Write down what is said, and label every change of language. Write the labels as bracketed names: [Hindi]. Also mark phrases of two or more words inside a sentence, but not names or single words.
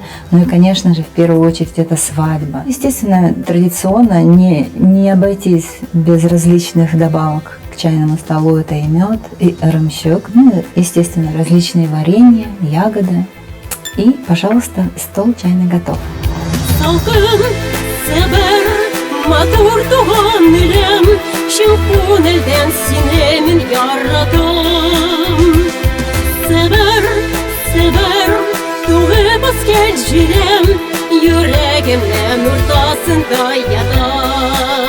[Russian] Ну и, конечно же, в первую очередь, это свадьба. Естественно, традиционно не обойтись без различных добавок к чайному столу. Это и мед, и ромщик, ну и, естественно, различные варенья, ягоды. И, пожалуйста, стол чайный готов. [Tatar] Матур туган илем, шин күңелдән сине мин яратам. Себер, тугыбыз кел җирем, йөрәгемнең уртасында ята.